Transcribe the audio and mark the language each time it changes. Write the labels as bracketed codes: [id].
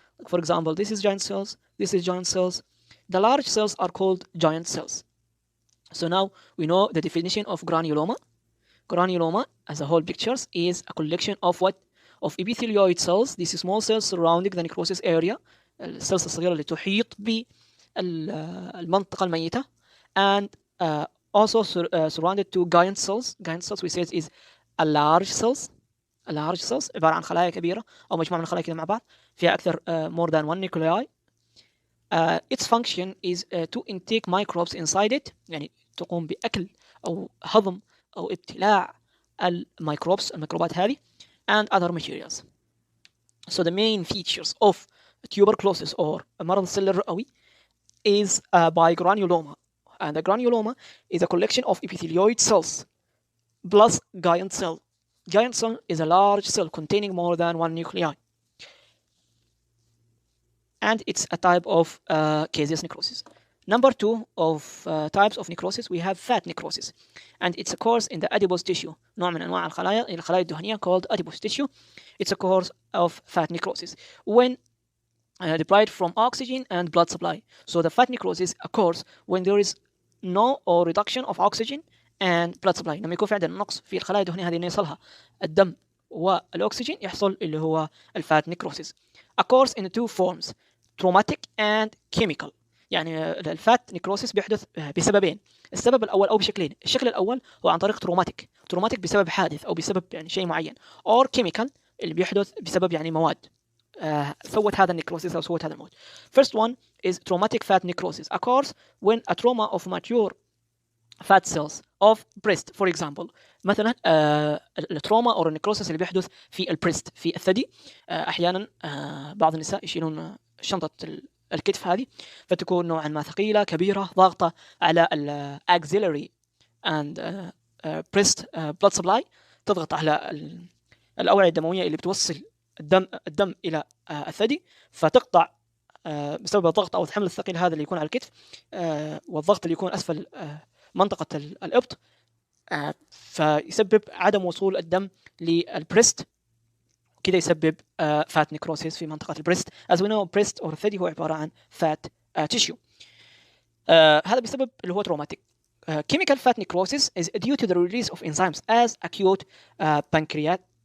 [en] For example, this is giant cells, this is giant cells. The large cells are called giant cells. So now we know the definition of granuloma. Granuloma as a whole pictures is a collection of what? Of epithelioid cells. These small cells surrounding the necrosis area. [ar] السيلز الصغيرة اللي تحيط بالمنطقة الميتة. [en] And also surrounded to giant cells. Giant cells we say is a large cells. [ar] عبارة عن خلايا كبيرة أو مجموعة من الخلايا كده مع بعض فيها أكثر [en] more than one nuclei. Its function is to intake microbes inside it، [ar] يعني تقوم بأكل أو هضم أو ابتلاع الميكروبات هذه [en] and other materials. So the main features of tuberculosis or [ar] مرض السل الرئوي [en] is by granuloma. And the granuloma is a collection of epithelioid cells plus giant cell. Giant cell is a large cell containing more than one nuclei. And it's a type of caseous necrosis. Number 2 of types of necrosis, we have fat necrosis. And it's a course in the adipose tissue. [ar] نوع من أنواع الخلايا الدهنية [en] called adipose tissue. It's a course of fat necrosis. When deprived from oxygen and blood supply. So the fat necrosis occurs when there is no or reduction of oxygen and blood supply. [ar] لما يكون في عندنا نقص في الخلايا الدهنية هذه إنه يصلها الدم والأكسجين يحصل اللي هو الفات necrosis. [en] Occurs in 2 forms, traumatic and chemical. [ar] يعني الفات نيكروسيس بيحدث بسببين. السبب الأول أو بشكلين. الشكل الأول هو عن طريق تروماتيك بسبب حادث أو بسبب يعني شيء معين. [en] or chemical [ar] اللي بيحدث بسبب يعني مواد سوت هذا النيكروسيس أو سوت هذا الموت. [en] First one is traumatic fat necrosis. Occurs when a trauma of mature fat cells of breast for example. [ar] مثلا التروما أو النكروسس اللي بيحدث في البريست في الثدي. أحيانا بعض النساء يشيلون شنطة الكتف هذه فتكون نوعا ما ثقيلة كبيرة ضاغطة على الأكسيلري [en] and breast blood supply، [ar] تضغط على الأوعية الدموية اللي بتوصل الدم إلى الثدي، فتقطع بسبب الضغط أو الحمل الثقيل هذا اللي يكون على الكتف والضغط اللي يكون أسفل منطقة الإبط، فيسبب عدم وصول الدم للبريست، كده يسبب فات نيكروسيس في منطقة البريست. [en] as we know [ar] بريست أو الثدي هو عبارة عن فات تيشيو. هذا بسبب اللي هو traumatic. [en] Chemical fat necrosis is due to the release of enzymes as acute pancreatitis.